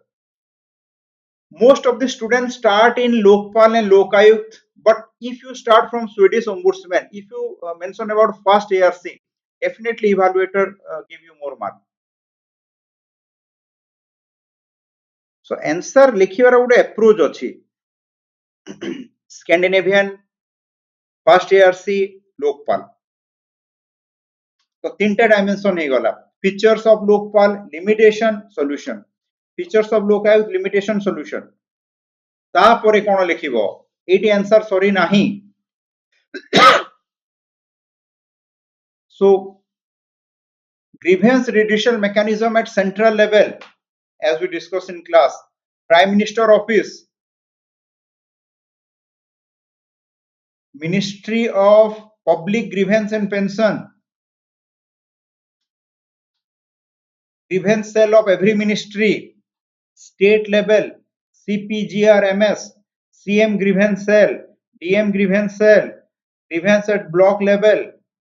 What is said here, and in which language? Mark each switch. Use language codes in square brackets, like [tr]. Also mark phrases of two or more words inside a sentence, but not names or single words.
[en] Most of the students start in Lokpal and Lokayukt, but if you start from Swedish Ombudsman, if you mention about first ARC, definitely evaluator give you more mark. [or] So answer ଲେଖିବାର ଗୋଟେ approach ଅଛି. [en] Scandinavian, first ARC, Lokpal. [or] ତ ତିନିଟା डायमेंशन ହେ ଗଲା. [en] Features of Lokpal, limitation, solution. Features of Lokayukt, limitation, solution. [or] ତାପରେ କଣ ଲେଖିବ, ଏଟି आंसर ସରି ନାହିଁ. [en] So grievance redressal mechanism at central level, as we discussed in class. Prime Minister Office, Ministry of Public Grievance and Pension, grievance cell of every ministry, state level, CPGRMS, CM grievance cell, DM grievance cell, grievance at block level.